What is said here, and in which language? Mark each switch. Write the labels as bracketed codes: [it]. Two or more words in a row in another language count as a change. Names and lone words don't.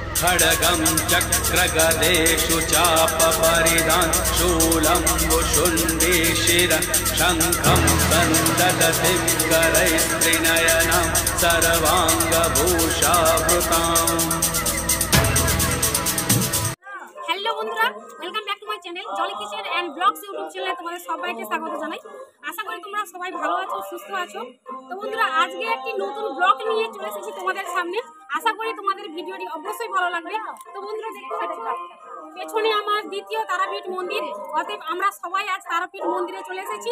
[sa] खड्गं चक्रगदेषु चापपरिधान् शूलं वुशुण्डीशिरं शङ्खं सन्ददति करैस्त्रिनयनां सर्वाङ्गभूषावृताम्। [bn] হ্যালো বন্ধুরা, [en] welcome back to my channel [bn] জলি কিচেন অ্যান্ড ব্লগস ইউটিউব চ্যানেলে তোমাদের সবাইকে স্বাগত জানাই। আশা করি তোমরা সবাই ভালো আছো, সুস্থ আছো। তো বন্ধুরা, আজকে একটি নতুন ব্লগ নিয়ে চলে এসেছি তোমাদের সামনে। আশা করি তোমাদের ভিডিওটি অবশ্যই ভালো লাগবে। তো বন্ধুরা, দেখতে পাচ্ছ পেছনে আমার দ্বিতীয় তারাপীঠ মন্দির, অতএব আমরা সবাই আজ তারাপীঠ মন্দিরে চলে এসেছি।